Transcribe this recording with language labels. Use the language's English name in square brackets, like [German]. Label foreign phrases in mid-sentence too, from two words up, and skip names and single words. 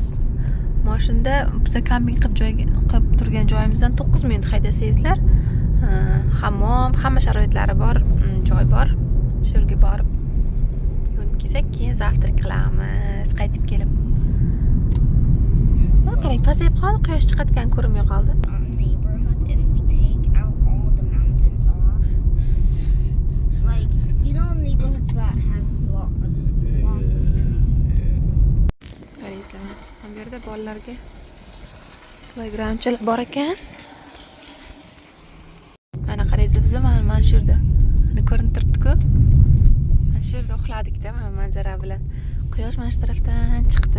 [Uzbek] Mashunda biz kamping qilib turgan joyimizdan 9 minut haydasangizlar, hammom, hamma sharoitlari bor, joy bor. Shu yerga borib yuvinib kelsak, keyin zavtrak qilamiz, qaytib kelib. Qarang, pasayib qoldi, quyosh chiqayotgan ko'rinmay qoldi. [English] Neighborhood if we take out all the mountains off. Like, you know neighborhoods that have lots of trees. [Uzbek] Qaranglar, bu yerda bolalarga playgroundchilik bor ekan. Mana qaranglar, biz mana shu yerda. Mana ko'rinib turibdi-ku. Mana shu yerda uxladik-da, mana manzara bilan. Quyosh mana shu tarafdan chiqdi.